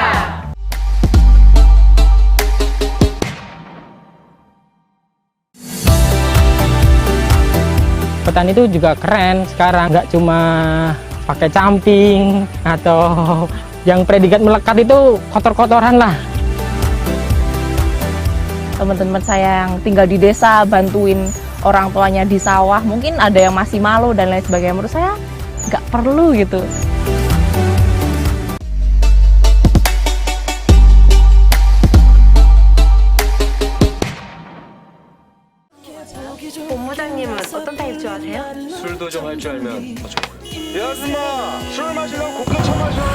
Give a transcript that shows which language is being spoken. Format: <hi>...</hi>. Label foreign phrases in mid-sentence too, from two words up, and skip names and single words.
<id>Petani itu juga keren sekarang, nggak cuma pakai camping atau yang predikat melekat itu kotor-kotoran lah. Teman-teman saya yang tinggal di desa bantuin orang tuanya di sawah, mungkin ada yang masih malu dan lain sebagainya. Menurut saya nggak perlu gitu.</id> <ko>본부장님은 어떤 타입 좋아하세요? 술도 좀 할 줄 알면 더 좋고요. 야, 아줌마! 술 마시려면 고가 쳐마셔!</ko>